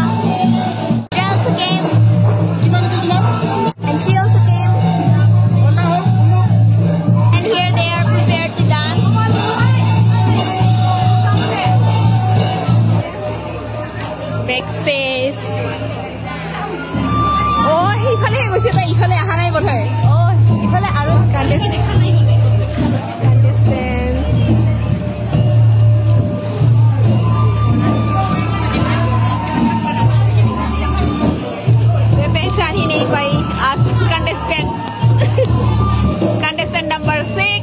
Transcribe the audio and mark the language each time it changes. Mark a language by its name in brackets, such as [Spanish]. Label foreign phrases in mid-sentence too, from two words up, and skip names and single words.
[English] She also came. And she also came. And here they are prepared to dance. Backspace. [Assamese] ইফালে গৈছে তাই ইফালে আহা নাই বোধহয় ইফালে আৰু [Hindi] पहचान ही नहीं पाई आज [English] contestant number 6